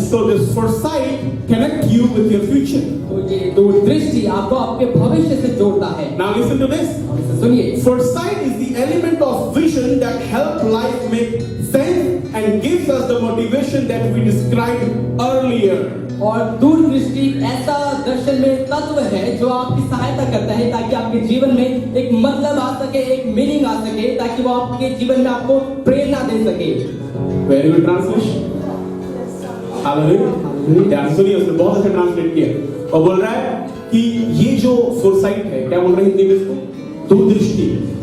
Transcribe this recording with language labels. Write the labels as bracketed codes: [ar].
[en] So this foresight connect you with your future. [hi] तो ये दूरदृष्टि आपको आपके भविष्य से जोड़ता है। [en] Now listen to this. [hi] इसे सुनिए। [en] Foresight is the element of vision that help life make sense and gives us the motivation that we described earlier. [hi] और दूरदृष्टि ऐसा दर्शन में तत्व है जो आपकी सहायता करता है ताकि आपके जीवन में एक मतलब आ सके, एक मीनिंग आ सके, ताकि वो आपके जीवन में आपको प्रेरणा दे सके। [en] Very good translation. Hallelujah. [hi] ध्यान सुनिए, उसने बहुत अच्छा ट्रांसलेट किया और बोल रहा है कि ये जो फोरसाइट है, क्या बोल रहे हैं हिंदी में इसको? दूरदृष्टि।